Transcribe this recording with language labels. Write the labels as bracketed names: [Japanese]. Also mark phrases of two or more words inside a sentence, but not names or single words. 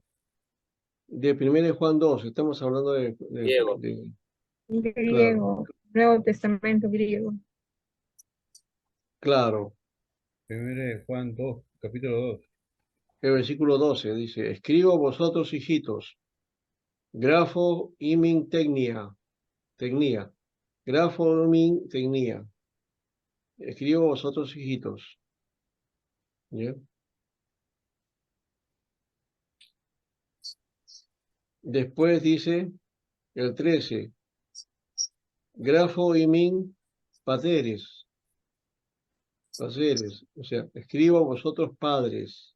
[Spanish] de 1 Juan 2, estamos hablando Diego. claro, Griego, Nuevo Testamento griego. claro. Primero de Juan 2, capítulo 2. El versículo 12 dice, escribo a vosotros, hijitos, [Greek] γράφω ὑμῖν τεκνία γράφω ὑμῖν τεκνία, [Spanish] escribo a vosotros, hijitos. ¿Ya? Después dice el 13, [Greek] γράφω ὑμῖν πατέρες, [Spanish] o sea, escribo a vosotros padres.